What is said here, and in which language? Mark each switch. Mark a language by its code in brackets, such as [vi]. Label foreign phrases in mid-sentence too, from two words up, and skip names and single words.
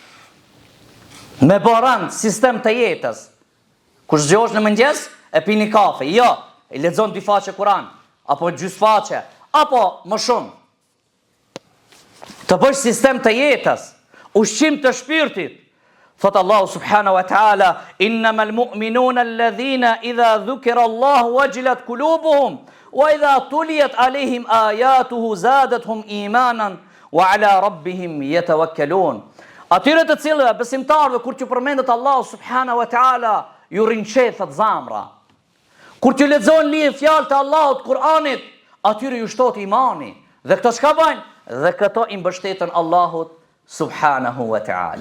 [sq] Me barand sistem të jetës. Kur zgjohesh në mëngjes, e pini kafe. Jo, e lexon dy faqe Kur'an, apo gjys faqe, apo më shumë. Të bësh sistem të jetës, ushqim të shpirtit. [ar] Thot Allahu سبحانه وتعالى: "إنما المؤمنون الذين إذا ذكر الله وجلت قلوبهم وإذا تليت عليهم آياته زادتهم إيمانا وعلى ربهم يتوكلون." [sq] Atyre të cilëve besimtarëve kur që përmendet Allahu [ar] سبحانه وتعالى, [sq] ju rinqethet zamra. Kur që lexojnë li fjalë të Allahut Kur'anit, atyre ju shtohet imani. Dhe këto çka bajnë? Dhe këto i mbështeten Allahut [ar] سبحانه وتعالى.